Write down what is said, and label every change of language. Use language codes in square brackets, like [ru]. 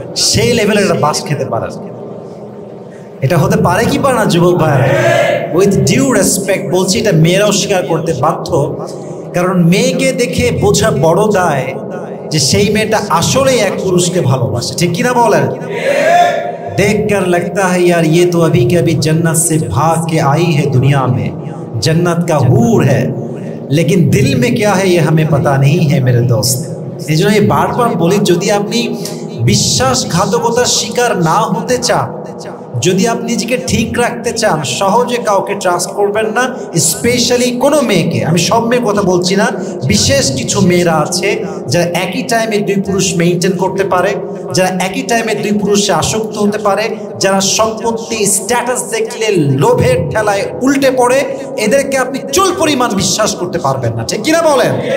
[bn] সেই লেভেলের একটা বাস খেতে পারেন। এটা হতে পারে কি পারে না যুবক ভাইরা? [en] with due respect [bn] বলছি, এটা মেয়েরাও স্বীকার করতে বাধ্য। কারণ মেয়েকে দেখে বোঝা বড় দায় যে সেই মেয়েটা আসলেই এক পুরুষকে ভালোবাসে, ঠিক কিনা বলেন? [hi] देख कर लगता है यार ये तो अभी के अभी जन्नत से भाग के आई है दुनिया में, जन्नत का हूर है, लेकिन दिल में क्या है ये हमें पता नहीं है मेरे दोस्त। [bn] এই জন্য বারবার বলি, যদি আপনি বিশ্বাসঘাতকতার শিকার না হতে চান, যদি আপনি নিজেকে ঠিক রাখতে চান, সহজে কাউকে ট্রাস্ট করবেন না, স্পেশালি কোনো মেয়েকে। আমি সব মেয়ের কথা বলছি না, বিশেষ কিছু মেয়েরা আছে যারা একই টাইমে দুই পুরুষ মেইনটেইন করতে পারে, যারা একই টাইমে দুই পুরুষে আসক্ত হতে পারে, যারা সম্পত্তি স্ট্যাটাস দেখলে লোভের ঠেলায় উল্টে পড়ে, এদেরকে আপনি চুল পরিমাণ বিশ্বাস করতে পারবেন না, ঠিক কিনা বলেন?